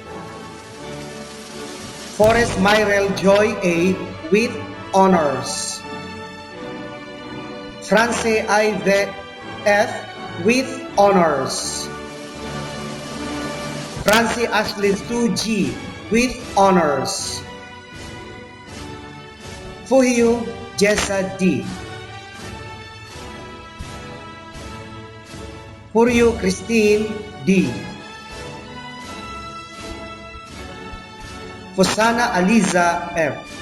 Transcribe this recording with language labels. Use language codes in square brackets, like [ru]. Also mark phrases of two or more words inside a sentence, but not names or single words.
[en] Forrest Myrel Joy A with honors. France Ive F with honors. Francie Ashley Sue G with honors. Fuhyu Jessa D. Huryu Christine D. Fosana Aliza F.